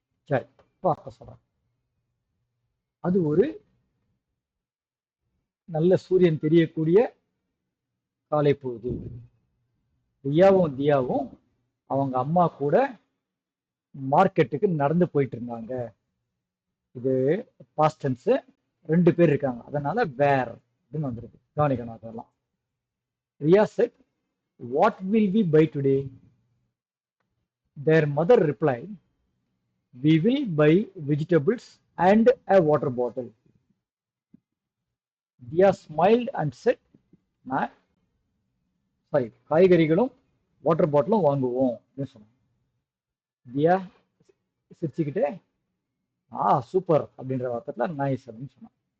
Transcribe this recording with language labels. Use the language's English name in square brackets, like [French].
[Tamil] சரி, இப்போ அர்த்தம் சொல்கிறேன். அது ஒரு நல்ல சூரியன் தெரியக்கூடிய காலை பொழுது. ரியாவும் தியாவும் அவங்க அம்மா கூட மார்க்கெட்டுக்கு நடந்து போயிட்டு இருந்தாங்க. இது பாஸ்ட் டென்ஸ், 2 பேர் இருக்காங்க, அதனால வேர் அப்படின்னு வந்துருக்கு. கவனிக்கணும் அதெல்லாம். [English] Riya said, "What will we buy today?" Their mother replied, "We will buy vegetables and a water bottle." Dia smiled and said, [Tamil] காய்கறிகளும் வாட்டர் பாட்டிலும் வாங்குவோம் அப்படின்னு சொன்னாங்க. தியா சிரிச்சுக்கிட்டே சூப்பர் அப்படின்ற வார்த்தையில் நைஸ் அப்படின்னு சொன்னான்.